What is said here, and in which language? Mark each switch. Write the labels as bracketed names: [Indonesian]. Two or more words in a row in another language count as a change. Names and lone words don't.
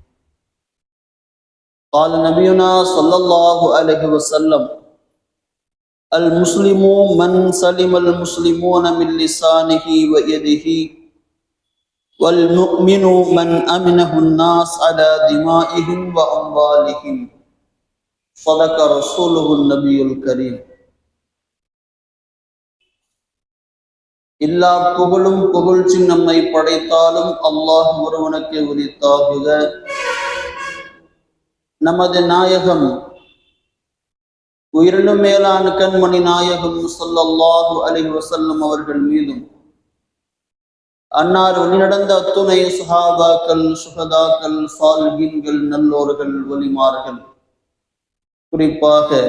[Arabic] قال نبينا صلى الله عليه وسلم: المسلم من سلم المسلمون من لسانه ويده، والمؤمن من أمنه الناس على دمائهم وأموالهم. صدق رسوله النبي الكريم. [Tamil] எல்லா புகழும் புகழ்ச்சி நம்மை படைத்தாலும் அல்லாஹ் ஒருவனுக்கு உரித்தாகுக. நமது நாயகம் உயிரினும் மேலான கண்மணி நாயகம் [Arabic] صلى الله عليه وسلم [Tamil] அவர்கள் மீதும், அன்னார் வழிநடந்த அத்துணை சுஹாபாக்கள், சுஹதாக்கள், சாலிஹீன்கள், நல்லோர்கள், வலிமார்கள், குறிப்பாக